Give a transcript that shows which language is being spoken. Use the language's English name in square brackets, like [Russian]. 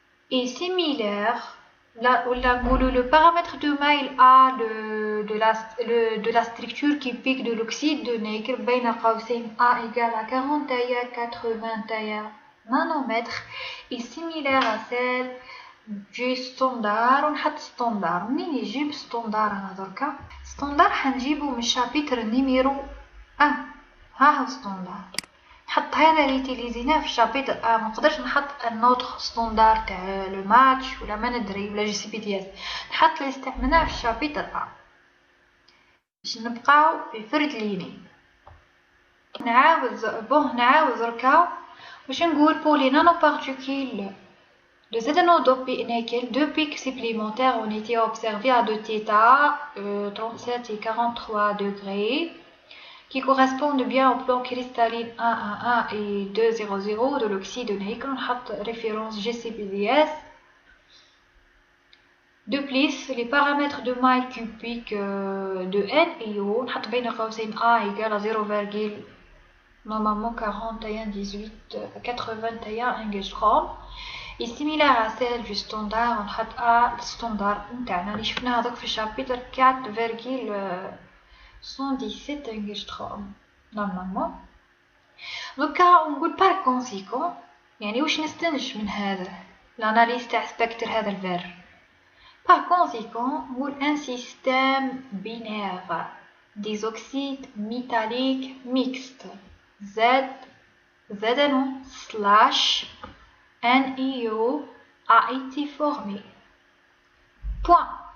[French] Et similaire, le paramètre de maille A de la structure cubique de l'oxyde de nickel A égale à 41,81 nanomètres est similaire à celle du standard. [Arabic] ونحط ستاندار. منين يجيب ستاندار انا دركا؟ ستاندار حنجيبو من الشابيتر نيميرو 1. ها هو ستاندار. نحط هذا اللي تيليزيناه في الشابيتر ما نقدرش نحط النوتر ستاندار تاع لو ماتش ولا ما ندري ولا جي سي بي دي اس. نحط اللي استعملناه في الشابيتر باش نبقاو في فرد ليني. نعاود دركا واش نقول [French] pour les nanoparticules de ZNO dopé nickel, 2 pics supplémentaires ont été observés à 2 θ, 37 et 43 degrés, qui correspondent bien au plan cristalline 111 et 200 de l'oxyde de nickel. On a référence GCPDS. De plus, les paramètres de maille cubique de NiO, on a A égale à 0, normalement 41,1881 angstrom, est similaire à celle du standard. On a le standard interne, [Arabic] اللي شفناه هذاك في [French] chapitre 4,117 angstrom normalement. Donc on [Arabic] نقول [French] par conséquent [Arabic] يعني واش نستنتج من هذا [French] l'analyse [Arabic] تاع [French] spectre [Arabic] هذا الفير. [French] Par conséquent, on a un système binaire des oxydes métalliques mixtes ZNO/NiO a été formé. Point.